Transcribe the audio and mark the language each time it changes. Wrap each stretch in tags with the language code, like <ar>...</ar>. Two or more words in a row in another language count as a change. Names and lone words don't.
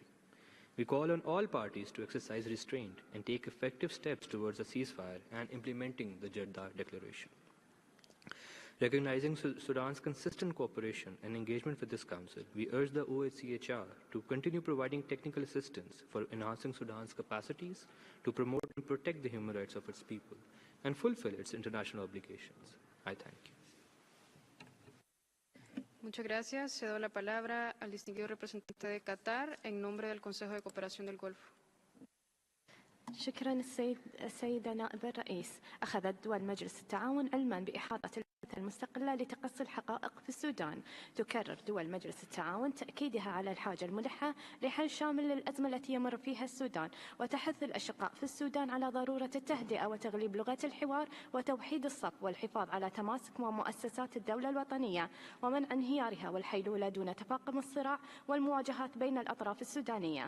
<en>We call on all parties to exercise restraint and take effective steps towards a ceasefire and implementing the Jeddah Declaration. Recognizing Sudan's consistent cooperation and engagement with this Council, we urge the OHCHR to continue providing technical assistance for enhancing Sudan's capacities to promote and protect the human rights of its people and fulfill its international obligations. I thank you.</en> <es>Muchas gracias. Cedo la palabra al distinguido representante de Qatar en nombre del Consejo de Cooperación del Golfo.</es> <ar>شكرا السيدة نائب الرئيس. أخذت دول مجلس التعاون علما بإحاطة المستقلة لتقصي الحقائق في السودان. تكرر دول مجلس التعاون تأكيدها على الحاجة الملحة لحل شامل للأزمة التي يمر فيها السودان، وتحث الأشقاء في السودان على ضرورة التهدئة وتغليب لغة الحوار وتوحيد الصف والحفاظ على تماسك مؤسسات الدولة الوطنية ومنع انهيارها والحيلولة دون تفاقم الصراع والمواجهات بين الأطراف السودانية.</ar>